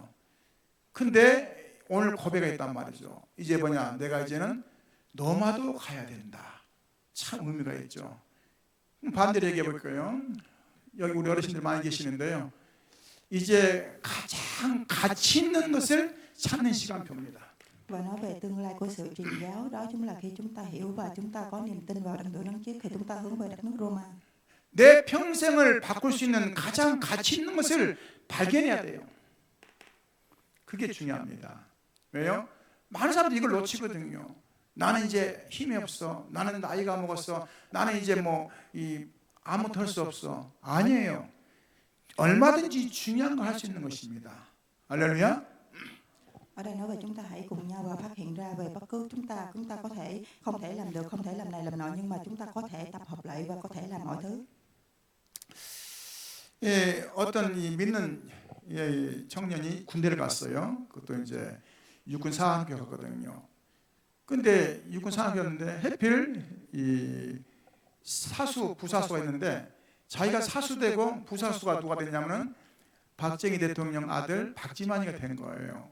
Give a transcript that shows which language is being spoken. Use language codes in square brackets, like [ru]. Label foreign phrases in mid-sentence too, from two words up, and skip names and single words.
[ko] 근데 오늘 고백했단 말이죠. 이제 내가 이제는 노마도 가야 된다. 참 의미가 있죠. 반대로 얘기해 볼까요? 여기 우리 어르신들 많이 계시는데요. 이제 가장 가치 있는 것을 찾는 시간표입니다. [vi] Và nói về tương lai của sự truyền giáo, đó chính là khi chúng ta hiểu và chúng ta có niềm tin vào đấng tuổi Đấng Christ, khi chúng ta hướng về đất nước Roma. [ko] 내 평생을 바꿀 수 있는 가장 가치 있는 것을 발견해야 돼요. 그게 중요합니다. 왜요? 많은 사람들이 이걸 놓치거든요. 나는 이제 힘이 없어. 나는 나이가 먹었어. 나는 이제 아무것도 할 수 없어. 아니에요. 얼마든지 중요한 걸 할 수 있는 것입니다. 할렐루야. [vi] Ở đây nói về chúng ta hãy cùng nhau và phát hiện ra về bất cứ chúng ta có thể không thể làm được, không thể làm này làm nọ, nhưng mà chúng ta có thể tập hợp lại và có thể làm mọi thứ. [ko] 예, 어떤 믿는 청년이 군대를 갔어요. 그것도 이제 육군 사관학교 갔거든요. 근데 육군 사관학교였는데 하필 이 사수, 부사수가 있는데 자기가 사수되고 부사수가 누가 됐냐면은 박정희 대통령 아들 박지만이가 된 거예요.